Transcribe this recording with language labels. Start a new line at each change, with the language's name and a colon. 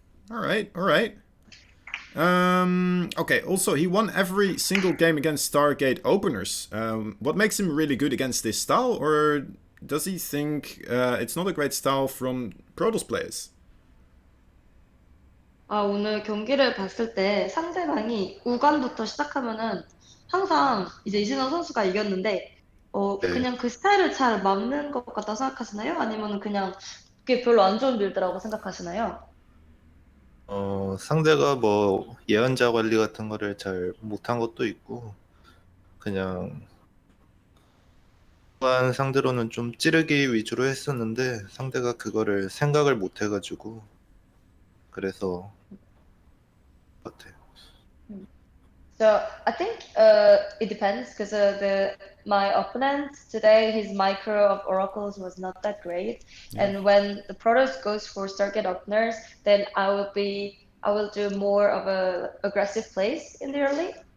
English: All right, all right. Okay, also, he won every single game against Stargate openers. What makes him really good against this style? Or does he think it's not a great style from Protoss players?
Korean: 오늘 경기를 봤을 때 상대방이 우간부터 시작하면은 항상 이제 이신호 선수가 이겼는데, 네, 그냥 그 스타일을 잘 막는 것 같다 생각하시나요? 아니면 그냥 그게 별로 안 좋은 빌드라고 생각하시나요? 상대가 뭐 예언자 관리 같은 거를 잘 못한 것도 있고 그냥 한 상대로는 좀 찌르기 위주로 했었는데 상대가 그거를 생각을 못 해가지고 그래서 같아요.
English: So I think it depends because the my opponent today his micro of oracles was not that great, Yeah. and when the Protoss goes for target openers, then I will do more of a aggressive plays in the early,